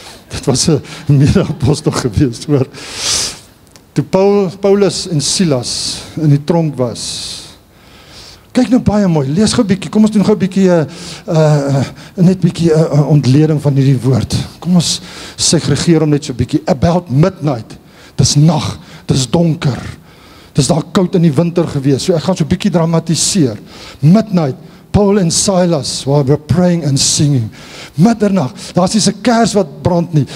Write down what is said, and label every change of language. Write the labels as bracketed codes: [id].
[af] Dit was 'n mede-apostel gewees, hoor. Toe Paulus en Silas in die tronk was, kyk nou baie mooi, lees gou 'n bietjie, kom ons doen gou 'n bietjie net bietjie ontleding van hierdie woord. Kom ons segregeer hom net so 'n bietjie. [en] About midnight. [af] Dis nag, dis donker. Dis daar koud in die winter gewees. So ek gaan so 'n bietjie dramatiseer. [en] Midnight, Paul en Silas were praying and singing. [af] Middernag, daar is 'n kers wat brand nie.